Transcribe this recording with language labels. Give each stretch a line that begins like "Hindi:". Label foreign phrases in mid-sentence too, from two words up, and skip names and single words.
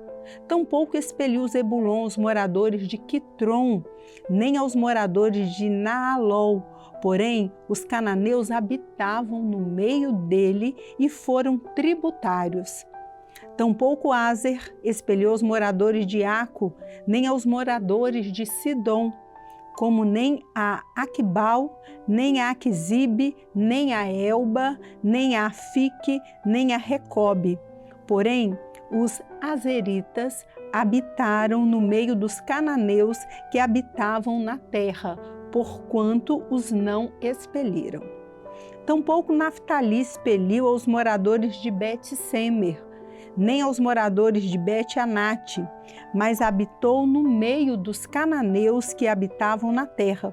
Portuguese: Tampouco expeliu Zebulon os moradores de Quitrom, nem aos moradores de Naalol. Porém, os cananeus habitavam no meio dele e foram tributários. Tampouco Azer expeliu os moradores de Aco, nem aos moradores de Sidom, como nem a Aquibal, nem a Aquizib, nem a Elba, nem a Afique, nem a Recobe. Porém, os azeritas habitaram no meio dos cananeus que habitavam na terra, porquanto os não expeliram. Tampouco Naftali expeliu aos moradores de Bet-Semer, nem aos moradores de Bet-Anate, mas habitou no meio dos cananeus que habitavam na terra.